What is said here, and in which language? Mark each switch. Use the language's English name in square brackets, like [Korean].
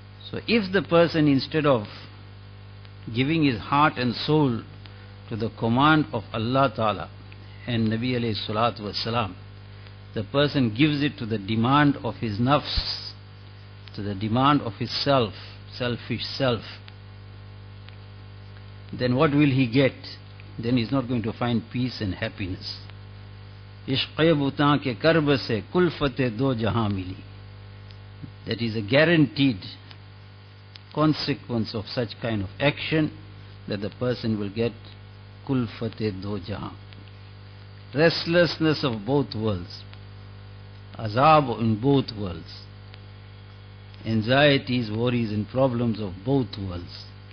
[English] So if the person, instead of giving his heart and soul to the command of Allah Ta'ala and Nabi alayhi salatu wa salam, the person gives it to the demand of his nafs, to the demand of his self, selfish self, then what will he get? Then he's not going to find peace and happiness. [Urdu] عشقِ بُتاں کے کرب سے کلفتِ دو جہاں ملی. [English] That is a guaranteed consequence of such kind of action, that the person will get kulfate do jahan, restlessness of both worlds, azab in both worlds, anxieties, worries and problems of both worlds.